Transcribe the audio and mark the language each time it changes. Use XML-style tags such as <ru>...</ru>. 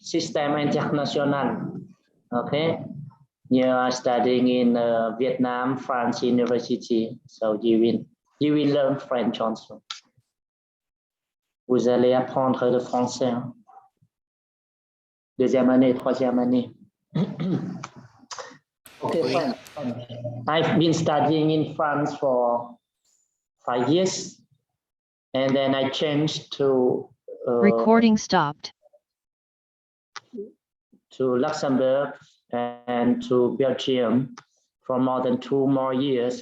<fr>Système International.</fr> <en>Okay. You are studying in Vietnam, France University, so you will learn French also.</en> <fr>Vous allez apprendre le français. Hein? Deuxième année, troisième année.</fr> <en>Okay, French. I've been studying in France for 5 years, and then I changed to Recording stopped. To Luxembourg and to Belgium for more than 2 more years.</en>